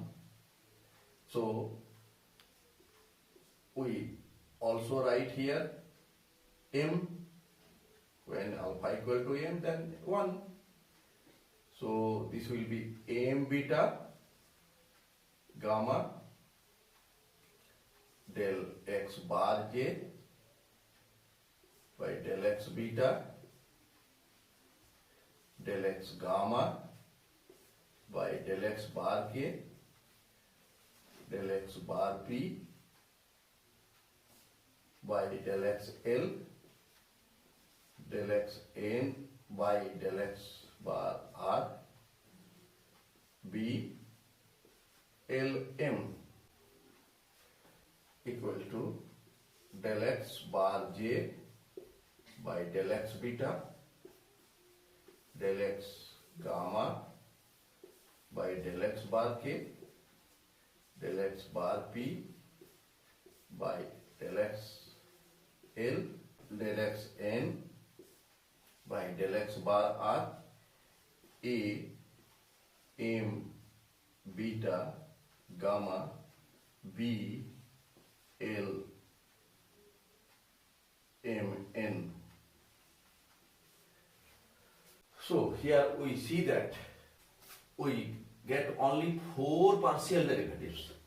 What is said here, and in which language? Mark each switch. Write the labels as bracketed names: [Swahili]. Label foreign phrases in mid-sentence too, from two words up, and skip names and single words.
[English] So we also write here m, when alpha equal to m, then 1. So this will be m beta gamma del x bar j by del x beta del x gamma by del x bar k del x bar p by del x L del x n by del x bar r b L m equal to del x bar j by del x beta del x gamma by del x bar k del x bar p by del x L del x n by del x bar r a m beta gamma b L m n. So here we see that we get only 4 partial derivatives.